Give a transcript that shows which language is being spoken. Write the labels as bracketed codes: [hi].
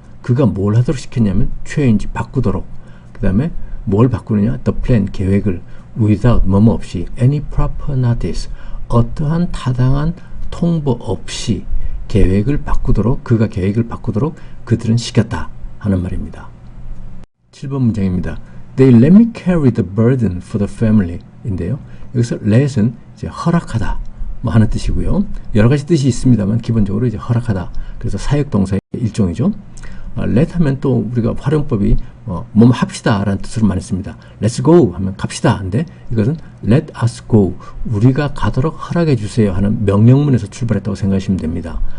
[ko] 그가 뭘 하도록 시켰냐면 change, 바꾸도록. 그 다음에 뭘 바꾸느냐? the plan, 계획을 without, 뭐뭐 없이 [en] any proper notice, [ko] 어떠한 타당한 통보 없이 계획을 바꾸도록, 그가 계획을 바꾸도록 그들은 시켰다 하는 말입니다. 7번 문장입니다. [en] They let me carry the burden for the family [ko] 인데요. 여기서 let은 이제 허락하다 뭐 하는 뜻이고요. 여러 가지 뜻이 있습니다만 기본적으로 이제 허락하다. 그래서 사역 동사의 일종이죠. let 하면 또 우리가 활용법이 뭐뭐 합시다 라는 뜻으로 많이 씁니다. let's go 하면 갑시다 한데, 이것은 [en] let us go, [ko] 우리가 가도록 허락해 주세요 하는 명령문에서 출발했다고 생각하시면 됩니다.